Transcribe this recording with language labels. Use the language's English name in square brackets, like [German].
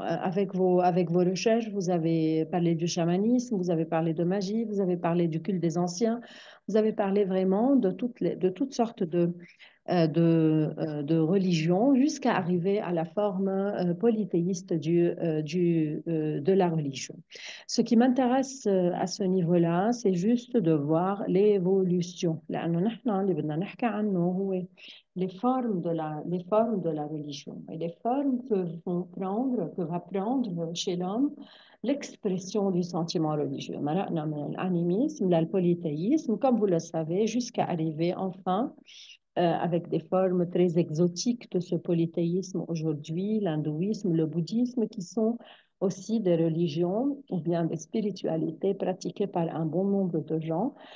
[French] Avec vos recherches, vous avez parlé du chamanisme, vous avez parlé de magie, vous avez parlé du culte des anciens, vous avez parlé vraiment de toutes sortes de religion jusqu'à arriver à la forme polythéiste de la religion. Ce qui m'intéresse à ce niveau-là, c'est juste de voir l'évolution. [Arabic] لأنه نحن اللي بدنا نحكي عنه هو [French] les formes de la religion. Et les formes que va prendre chez l'homme l'expression du sentiment religieux. [Arabic] مرقنا من [French] l'animisme, le polythéisme, comme vous le savez, jusqu'à arriver enfin avec des formes très exotiques de ce polythéisme aujourd'hui, l'hindouisme, le bouddhisme, qui sont aussi des religions ou bien des spiritualités pratiquées par un bon nombre de gens.